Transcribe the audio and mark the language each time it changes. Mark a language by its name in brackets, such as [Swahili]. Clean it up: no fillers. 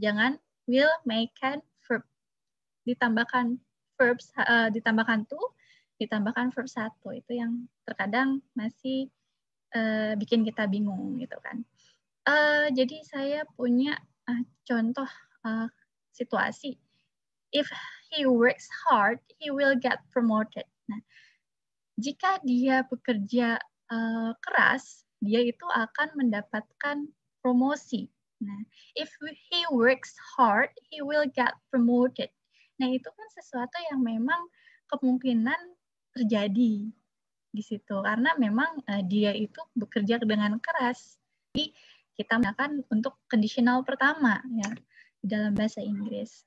[Indonesian] Jangan will, may, can, verb. Ditambahkan verbs ditambahkan to, ditambahkan verb 1. Itu yang terkadang masih bikin kita bingung gitu kan. Jadi saya punya contoh situasi. [English] If he works hard, he will get promoted. [Indonesian] Nah, jika dia bekerja keras, dia itu akan mendapatkan promosi. [English] Nah, if he works hard, he will get promoted. [Indonesian] Nah, itu kan sesuatu yang memang kemungkinan terjadi di situ karena memang dia itu bekerja dengan keras. Jadi kita menggunakan untuk conditional pertama ya di dalam bahasa Inggris.